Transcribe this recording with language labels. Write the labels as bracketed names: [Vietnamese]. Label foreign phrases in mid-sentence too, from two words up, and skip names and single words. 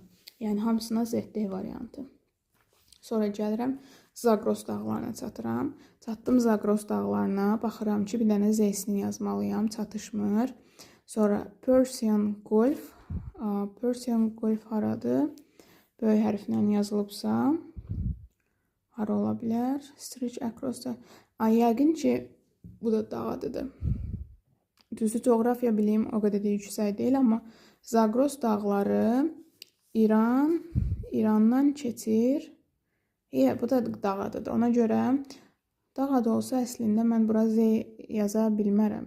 [Azerbaijani] Yəni, hamısına ZD variantı. Sonra gəlirəm, Zagros dağlarına çatıram. Çatdım Zagros dağlarına, baxıram ki, bir dənə Z-sini yazmalıyam, çatışmır. Sonra Persian Gulf, Persian Gulf haradır? Böyük hərflə yazılıbsa, hara ola bilər? [English] Stretch across da. [Azerbaijani] Yəqin ki, bu da dağ adıdır. Düzü coğrafiya bileyim o qədər də yüksək deyil, amma Zagros dağları İran, İrandan keçir. Bu da dağ adıdır. Ona görə dağ adı olsa əslində mən bura Z yaza bilmərəm.